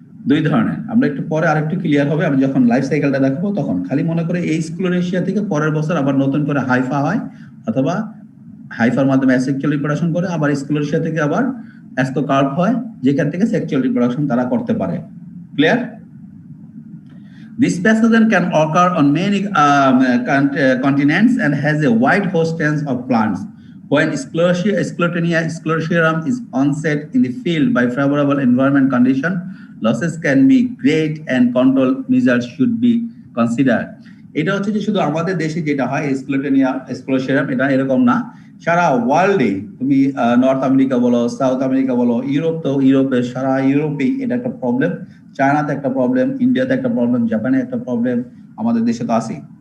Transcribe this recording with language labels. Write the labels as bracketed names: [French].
[Bangla] দুই ধরনের, আমরা একটু পরে আরেকটু ক্লিয়ার হবে, আমি যখন লাইফ সাইকেলটা দেখাবো তখন। খালি মনে করে এই স্ক্লেরোশিয়া থেকে পরের বছর আবার নতুন করে হাইফা হয়, অথবা হাইফার মাধ্যমে অ্যাসেক্সুয়াল রিপ্রোডাকশন করে, আবার স্ক্লেরোশিয়া থেকে আবার অ্যাস্কোকার্প হয়, যেখান থেকে সেক্সুয়াল রিপ্রোডাকশন তারা করতে পারে। Clear? [English] This pathogen can occur on many continents and has a wide host range of plants. When Sclerotinia sclerotiarum is onset in the field by favorable environment condition, losses can be great and control measures should be considered. [Bangla] এটা হচ্ছে যে শুধু আমাদের দেশে যেটা হয় sclerotinia Sclerotium, এটা এরকম না, সারা ওয়ার্ল্ডে তুমি নর্থ আমেরিকা বলো, সাউথ আমেরিকা বলো, ইউরোপের সারা ইউরোপেই এটা একটা প্রবলেম, চায়নাতে একটা প্রবলেম, ইন্ডিয়াতে একটা প্রবলেম, জাপানে একটা প্রবলেম, আমাদের দেশে তো আছেই।